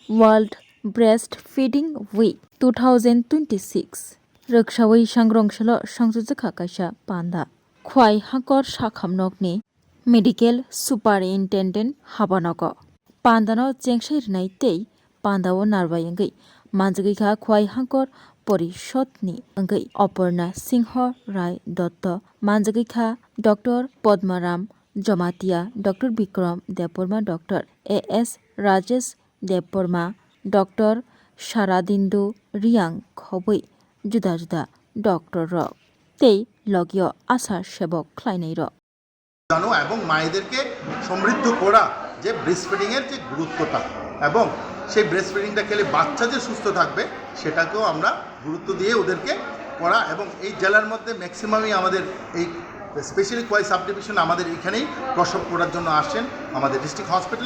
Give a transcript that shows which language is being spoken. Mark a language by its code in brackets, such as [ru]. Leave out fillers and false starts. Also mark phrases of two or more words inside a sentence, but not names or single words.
[en] World Breastfeeding Week [trp] 2026 Roksawi sangrongshalo sangjujaka kaisa panda khwai hakor sakhamnokni [en] Medical Superintendent [trp] Habanogo Pandano chengsirnai tei pandao narbai angai manjagika khwai hakor Porishotni angai Aparna Singho Rai Dotto manjagika Dr. Padmaram Jamatia Dr. Bikram Deporma Dr. A.S. Rajesh Deporma Dr. Sharadindu Riang Khobui juda juda Dr. Rok tei logio asar sebok khlainai rok [bn] জানো এবং মায়েদেরকে সমৃদ্ধ করা যে ব্রেস্টফিডিংয়ের যে গুরুত্বটা এবং সেই ব্রেস্টফিডিংটা খেলে বাচ্চা যে সুস্থ থাকবে সেটাকেও আমরা গুরুত্ব দিয়ে ওদেরকে করা এবং এই জেলার মধ্যে ম্যাক্সিমামই আমাদের এই স্পেশালি খোয়াই [en] sub division [bn] আমাদের এখানেই প্রসব করার জন্য আসেন আমাদের [en] district hospital.